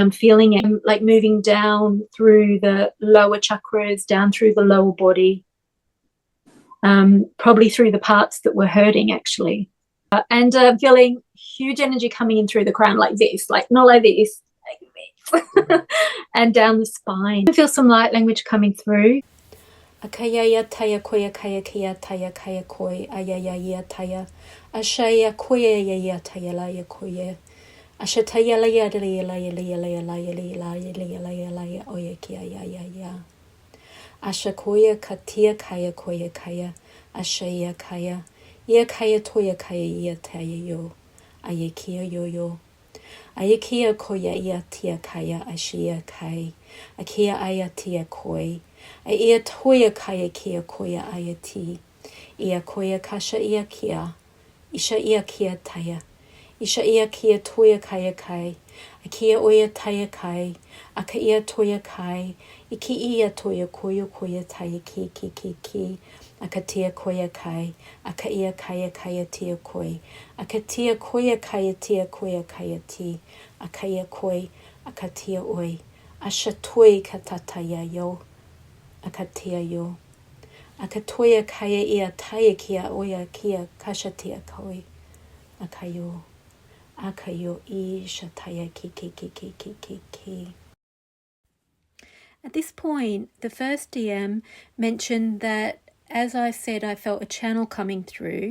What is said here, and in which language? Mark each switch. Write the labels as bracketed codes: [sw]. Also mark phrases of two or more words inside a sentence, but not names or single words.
[en] I'm feeling it like moving down through the lower chakras, down through the lower body, probably through the parts that were hurting actually, and feeling huge energy coming in through the crown like this, like not like this, like this. And down the spine. I feel some light language coming through. Akaya taya koya kaya kia taya kaya koi ayaya taya ashaya koya ya taya la ya koya ashataya la ya la ya la ya la ya la ya la ya la ya la ya la ya oya kia ya ashakoya katia kaya koya kaya ashaya kaya ya kaya toya kaya ya taya yo ayakia yo ayakia koya ya tia kaya ashia kai akia ayatia koi ia toia kaya kia koia aia ti. Ia koia kasha ia kia. Isha ia kia taya. Isha ia kia toia kaya kai. A kia oia taya kai. Aka ia toia kai. Iki ia toia koia taya ki. Aka tia koia kai. Aka ia kaya tia koi. Aka tia koia kaya ti. Aka ia koi. Aka tia oi. Asha toi katataya yo. Akatia yo. Akatoya kaya ia taya kia oya kia kashatia koi. Akayo. Akayo I shataya ki. At this point, the first DM mentioned that, as I said, I felt a channel coming through.